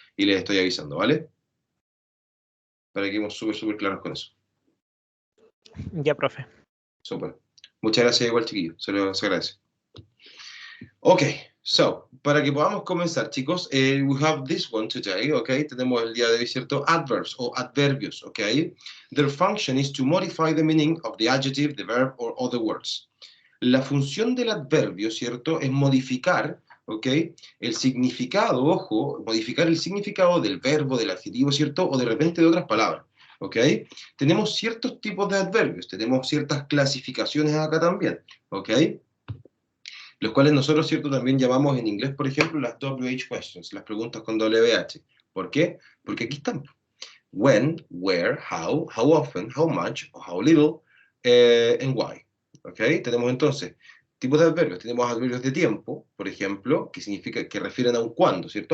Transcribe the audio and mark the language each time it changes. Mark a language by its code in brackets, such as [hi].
[es] Y les estoy avisando, ¿vale? Para que quedemos súper claros con eso. Ya, profe. Súper. Muchas gracias igual, chiquillos. Se agradece. Ok, so, para que podamos comenzar, chicos, [en] we have this one today, okay? [es] Tenemos el día de hoy, ¿cierto? [en] Adverbs o adverbios, okay? Their function is to modify the meaning of the adjective, the verb, or other words. [es] La función del adverbio, ¿cierto? Es modificar, ¿ok? El significado, ojo, modificar el significado del verbo, del adjetivo, ¿cierto? O de repente de otras palabras, ¿ok? Tenemos ciertos tipos de adverbios, tenemos ciertas clasificaciones acá también, ¿ok? Los cuales nosotros, ¿cierto?, también llamamos en inglés, por ejemplo, las WH questions, las preguntas con WH. ¿Por qué? Porque aquí están. [en] When, where, how often, how much, or how little, and why. ¿Ok? [es] Tenemos entonces tipos de adverbios. Tenemos adverbios de tiempo, por ejemplo, que significa que refieren a un cuándo, ¿cierto?